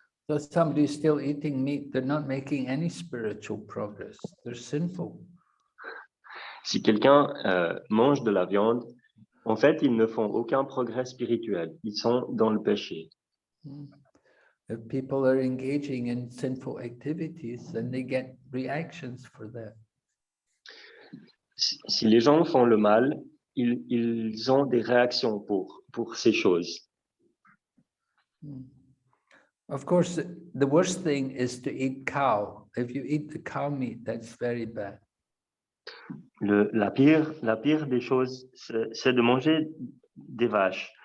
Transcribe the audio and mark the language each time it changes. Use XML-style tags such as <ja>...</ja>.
<en>So somebody is still eating meat, they're not making any spiritual progress. They're sinful.</en> <fr>Si quelqu'un mange de la viande, en fait, ils ne font aucun progrès spirituel. Ils sont dans le péché.</fr> <en>If people are engaging in sinful activities, then they get reactions for that.</en> <fr>Si les gens font le mal, ils ont des réactions pour ces choses.</fr> <en>Of course, the worst thing is to eat cow. If you eat the cow meat, that's very bad.</en> <fr>La pire des choses, c'est de manger des vaches.</fr>